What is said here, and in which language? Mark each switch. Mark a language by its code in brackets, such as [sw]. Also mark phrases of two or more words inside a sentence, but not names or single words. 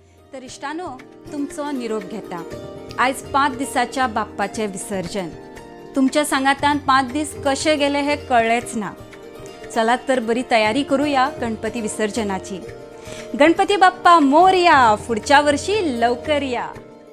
[kok] तर इश्टानो, तुमचो निरोप घेता. आयज 5 दिसाच्या बाप्पाचें विसर्जन. तुमच्या सांगातान 5 दीस कशे गेले हे कळ्ळेच ना. चला तर बरी तयारी करूया गणपती विसर्जनाची. [mr] गणपती बाप्पा मोरया, पुढच्या वर्षी लवकर या.